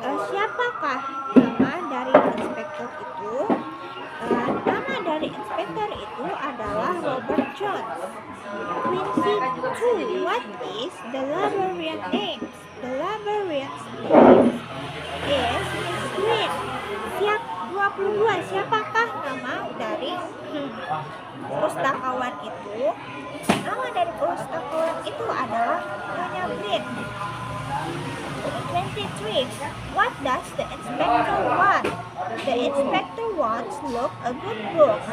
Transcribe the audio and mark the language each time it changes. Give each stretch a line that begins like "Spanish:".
Indonesian: Siapakah nama dari inspektor itu? Nama dari inspektor itu adalah Robert Jones. 22.
English: What is the librarian name? The librarian's name is Miss Green. 22.
Indonesian: Siapakah nama dari pustakawan itu? Nama dari pustakawan itu adalah Nyonya Green. 23.
English: What does the inspector want? The inspector wants look a good book.